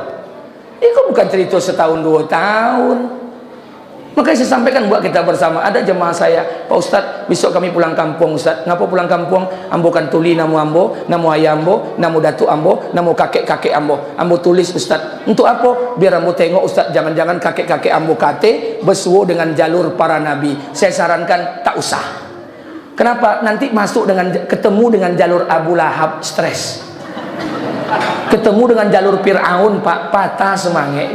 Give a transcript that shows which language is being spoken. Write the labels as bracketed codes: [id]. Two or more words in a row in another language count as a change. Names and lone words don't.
[id] Itu bukan cerita setahun 2 tahun. Makanya saya sampaikan buat kita bersama. Ada jemaah saya, Pak Ustadz, besok kami pulang kampung Ustadz. Ngapa pulang kampung? [min] Ambo kan tuli namu ambo, namu ayah ambo, namu datu ambo, namu kakek-kakek ambo. Ambo tulis Ustadz. Untuk apa? Biar ambo tengok Ustadz, jangan-jangan kakek-kakek ambo kate bersuwo dengan jalur para nabi. [id] Saya sarankan tak usah. Kenapa? Nanti masuk dengan ketemu dengan jalur Abu Lahab, stres. Ketemu dengan jalur Fir'aun, Pak, patah semangat.